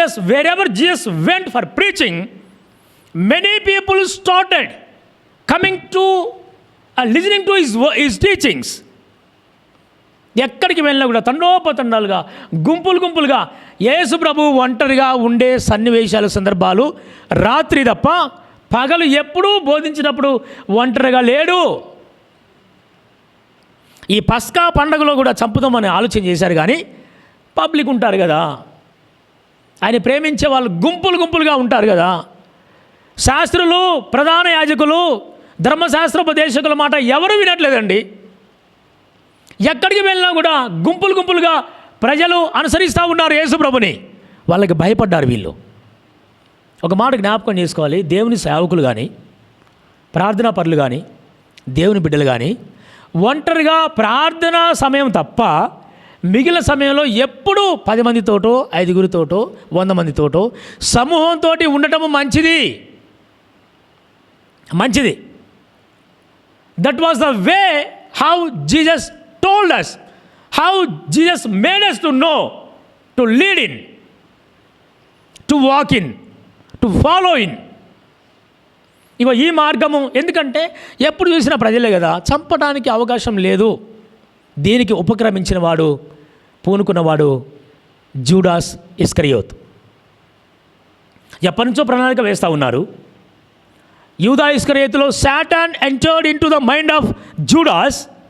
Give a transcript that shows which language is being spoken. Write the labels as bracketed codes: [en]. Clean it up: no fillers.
[en] wherever Jesus went for preaching, many people started coming to listening to his teachings. [te] ఎక్కడికి వెళ్ళినా కూడా తండోపతండాలుగా, గుంపులుగా యేసు ప్రభు ఒంటరిగా ఉండే సన్నివేశాల సందర్భాలు రాత్రి తప్ప పగలు ఎప్పుడూ బోధించినప్పుడు ఒంటరిగా లేడు. ఈ పస్కా పండుగలో కూడా చంపుదామని ఆలోచన చేశారు, కానీ పబ్లిక్ ఉంటారు కదా, ఆయన ప్రేమించే వాళ్ళు గుంపులుగా ఉంటారు కదా. శాస్త్రులు, ప్రధాన యాజకులు, ధర్మశాస్త్రోపదేశకుల మాట ఎవరు వినట్లేదండి. ఎక్కడికి వెళ్ళినా కూడా గుంపులుగా ప్రజలు అనుసరిస్తూ ఉన్నారు యేసు ప్రభుని. వాళ్ళకి భయపడ్డారు వీళ్ళు. ఒక మాట జ్ఞాపకం చేసుకోవాలి, దేవుని సేవకులు కానీ, ప్రార్థనా పరులు కానీ, దేవుని బిడ్డలు కానీ ఒంటరిగా ప్రార్థనా సమయం తప్ప మిగిలిన సమయంలో ఎప్పుడూ 10 మందితోటో, 5గురితోటో, 100 మందితోటో సమూహంతో ఉండటము మంచిది. [en] That was the way how Jesus told us, how Jesus made us to know, to lead in, to walk in, to follow in. [te] ఇగో ఈ మార్గము. ఎందుకంటే ఎప్పుడు చూసినా ప్రజలే కదా, చంపడానికి అవకాశం లేదు. దీనికి ఉపక్రమించిన వాడు, పూనుకున్నవాడు జూడాస్ ఇస్కరియోత్. ఎప్పటి నుంచో ప్రణాళిక వేస్తూ ఉన్నారు. యూదా ఇస్కరియోతులో [en] Satan entered into the mind of Judas.